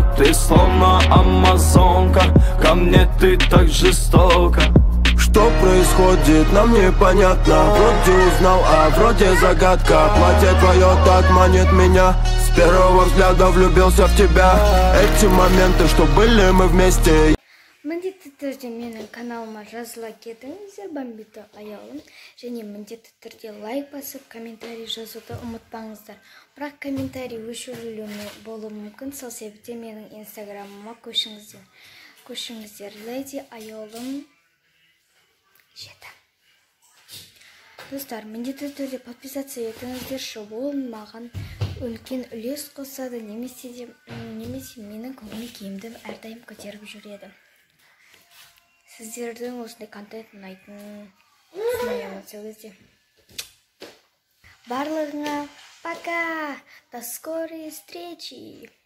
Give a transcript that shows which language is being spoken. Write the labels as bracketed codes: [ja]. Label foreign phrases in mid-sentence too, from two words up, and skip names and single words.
[ru] Ты словно амазонка, ко мне ты так жестоко. Что происходит, нам непонятно. Вроде узнал, а вроде загадка. Платье твое так манит меня. С первого взгляда влюбился в тебя. Эти моменты, что были мы вместе. [kk] Міндетті түрде менің каналыма жазыла кетіңіздер, Бомбито аялым. Және міндетті түрде лайк басып, комментарий жазуды ұмытпаңыздар. Бірақ комментарий өшірілуі болуы мүмкін. Сол себептен менің инстаграмыма көшіңіздер. Леди аялым 7. Достар, міндетті түрде подписация етіңіздерші. Ол маған үлкен үлес қосады, немесе менің көңіл күйімді әрдайым көтеріп жүреді. Сіздердің осындай контент ұнайтынын түсінемін сол кезде. [ru] Барлығыңа пока! До скорой встречи!